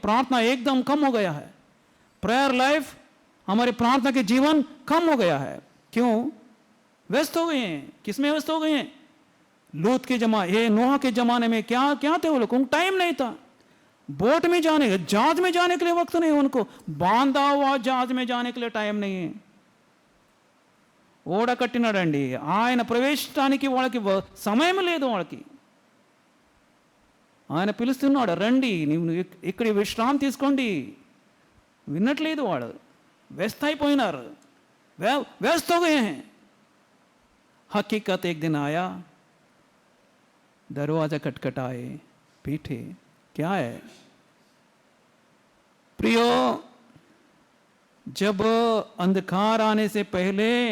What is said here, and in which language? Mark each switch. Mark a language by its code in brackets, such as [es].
[hi] प्रार्थना एकदम कम हो गया है। प्रेयर लाइफ, हमारे प्रार्थना के जीवन कम हो गया है। क्यों? व्यस्त हो गए हैं। किसमें व्यस्त हो गए हैं? लूत के नोह के जमाने में क्या थे वो लोग? टाइम नहीं था। बोट में जाने, जहाज में जाने के लिए वक्त नहीं, उनको बांधा हुआ जहाज में जाने के लिए टाइम नहीं है। [te] ఓడ కట్టినాడండి ఆయన ప్రవేశించడానికి వాళ్ళకి సమయం లేదు. వాళ్ళకి ఆయన పిలుస్తున్నాడు, రండి ఇక్కడ విశ్రాంతి తీసుకోండి. వినట్లేదు వాడు. व्यस्त అయిపోయినారు, [hi] व्यस्त हो गए हैं। हकीकत एक दिन आया, दरवाजा खटखटाए, पीठे। क्या है प्रियो? जब अंधकार आने से पहले